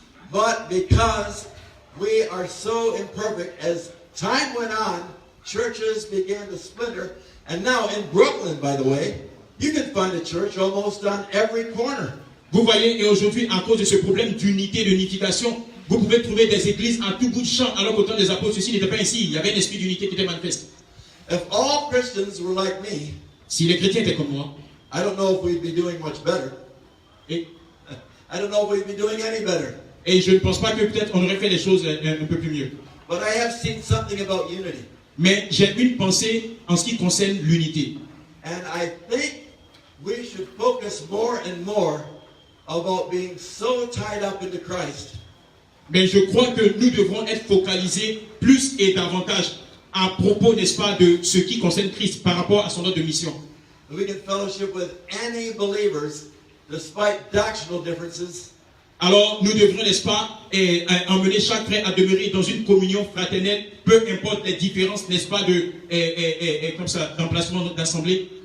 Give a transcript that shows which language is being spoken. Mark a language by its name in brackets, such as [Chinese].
[English] But because we are so imperfect, as time went on, churches began to splinter. And now in Brooklyn, by the way, you can find a church almost on every corner. [French] Vous voyez, et aujourd'hui, à cause de ce problème d'unité, d'unification, vous pouvez trouver des églises à tout bout de champ, alors qu'au temps des apôtres, ceci n'était pas ainsi. Il y avait un esprit d'unité qui était manifeste. [English] If all Christians were like me, [French] Si les chrétiens étaient comme moi, [English] I don't know if we'd be doing much better. [French] et, [English] I don't know if we'd be doing any better. [French] et je ne pense pas que peut-être on aurait fait les choses un peu plus mieux. [English] But I have seen something about unity. [French] Mais j'ai une pensée en ce qui concerne l'unité. [English] And I think we should focus more and more about being so tied up into Christ [French] Mais je crois que nous devrons être focalisés plus et davantage à propos, n'est-ce pas, de ce qui concerne Christ par rapport à son ordre de mission. [English] that we can fellowship with any believers despite doctrinal differences, [French] Alors, nous devrons, n'est-ce pas, emmener chaque frère à demeurer dans une communion fraternelle, peu importe les différences, n'est-ce pas, comme ça, d'emplacement d'assemblée,